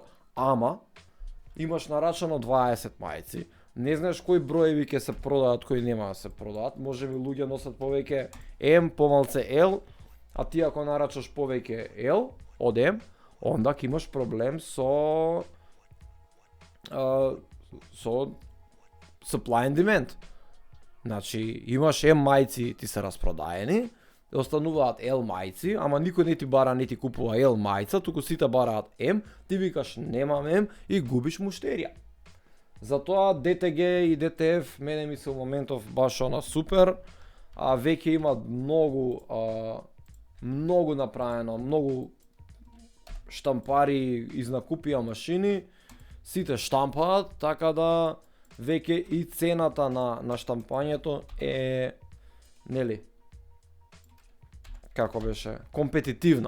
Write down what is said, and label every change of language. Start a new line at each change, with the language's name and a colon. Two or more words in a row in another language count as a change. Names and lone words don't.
Macedonian: Ама, имаш нарачано 20 мајци. Не знаеш кои броеви ќе се продаат, кои нема да се продаат. Можеби луѓе носат повеќе М, помалце L, а ти ако нарачаш повеќе L од М, онда ќе имаш проблем со
English: supply and demand.
Macedonian: Значи, имаш М мајци, ти се распродаени, остануваат L мајци, ама никој не ти бара, не ти купува L мајца, туку сите бараат М, ти викаш немам М и губиш муштерија. Затоа DTG и DTF мене ми се во моментов баш она супер, а веќе има многу направено, многу штампари изнакупија машини, сите штампаат, така да веќе и цената на штампањето е, нели, како беше, компетитивна.